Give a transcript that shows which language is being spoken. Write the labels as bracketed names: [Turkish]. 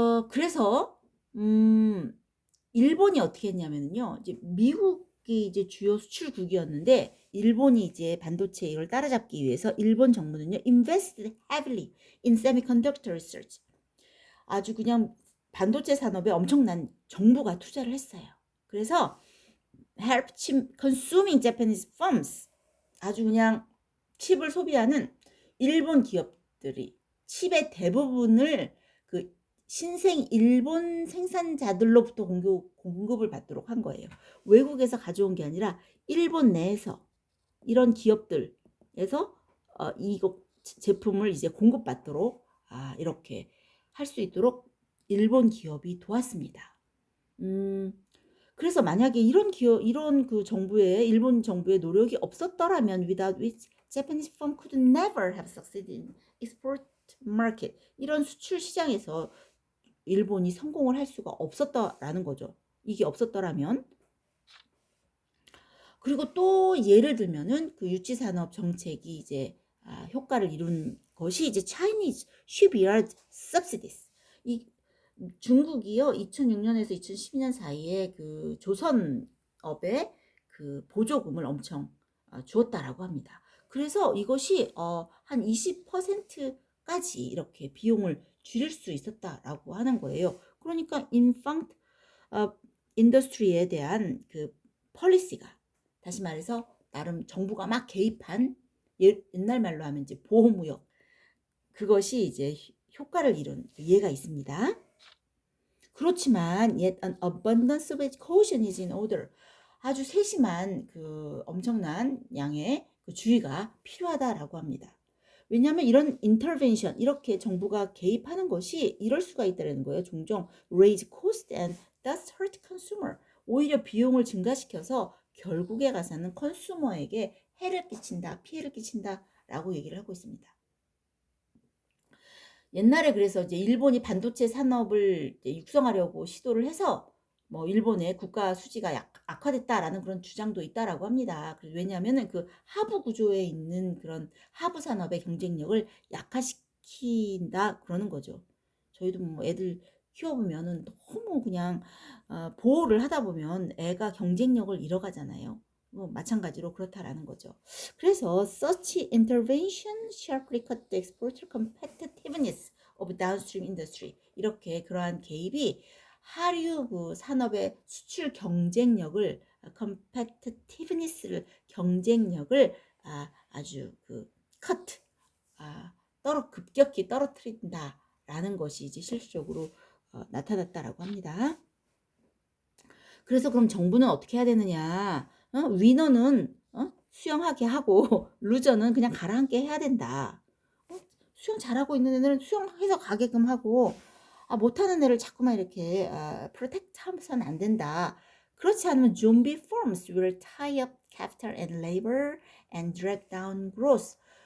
[Korean] 그래서 일본이 어떻게 했냐면요. 이제 미국이 이제 주요 수출국이었는데 일본이 이제 반도체 이걸 따라잡기 위해서 일본 정부는요. [English] invested heavily in semiconductor research. [Korean] 아주 그냥 반도체 산업에 엄청난 정부가 투자를 했어요. 그래서 [English] help consuming Japanese firms, [Korean] 아주 그냥 칩을 소비하는 일본 기업들이 칩의 대부분을 그 신생 일본 생산자들로부터 공급을 받도록 한 거예요. 외국에서 가져온 게 아니라 일본 내에서 이런 기업들에서 이거 제품을 이제 공급받도록 이렇게 할 수 있도록 일본 기업이 도왔습니다. 그래서 만약에 이런 그 일본 정부의 노력이 없었더라면 [English] without which Japanese firm could never have succeeded in export market. [Korean] 이런 수출 시장에서 일본이 성공을 할 수가 없었다라는 거죠. 이게 없었더라면. 그리고 또 예를 들면은 그 유치 산업 정책이 이제 효과를 이룬 것이 이제 [English] Chinese shipyard subsidies. [Korean] 이 중국이요 2006년에서 2012년 사이에 그 조선업에 그 보조금을 엄청 주었다라고 합니다. 그래서 이것이 한 20%까지 이렇게 비용을 줄일 수 있었다라고 하는 거예요. 그러니까 infant 인더스트리에 대한 그 폴리시가, 다시 말해서 나름 정부가 막 개입한 옛날 말로 하면 이제 보호무역, 그것이 이제 효과를 이룬 예가 있습니다. 그렇지만 [English] yet an abundance of caution is in order. [Korean] 아주 세심한 그 엄청난 양의 그 주의가 필요하다라고 합니다. 왜냐하면 이런 intervention, 이렇게 정부가 개입하는 것이 이럴 수가 있다는 거예요. 종종 [English] raise cost and thus hurt consumer. [Korean] 오히려 비용을 증가시켜서 결국에 가서는 컨슈머에게 해를 끼친다, 피해를 끼친다라고 얘기를 하고 있습니다. 옛날에 그래서 이제 일본이 반도체 산업을 육성하려고 시도를 해서 뭐 일본의 국가 수지가 악화됐다라는 그런 주장도 있다라고 합니다. 왜냐하면은 그 하부 구조에 있는 그런 하부 산업의 경쟁력을 약화시킨다 그러는 거죠. 저희도 뭐 애들 키워보면은 너무 그냥 보호를 하다 보면 애가 경쟁력을 잃어가잖아요. 마찬가지로 그렇다라는 거죠. 그래서 [English] such intervention sharply cut the exporter competitiveness of downstream industry. [Korean] 이렇게 그러한 개입이 하류 그 산업의 수출 경쟁력을 competitiveness를 경쟁력을 아주 그 cut 급격히 떨어뜨린다라는 것이 이제 실질적으로 나타났다라고 합니다. 그래서 그럼 정부는 어떻게 해야 되느냐? 위너는 수영하게 하고 루저는 그냥 가라앉게 해야 된다. 수영 잘하고 있는 애들은 수영해서 가게끔 하고 못하는 애를 자꾸만 이렇게 프로텍트 하면서는 안 된다. 그렇지 않으면 [English] zombie firms will tie up capital and labor and drag down growth.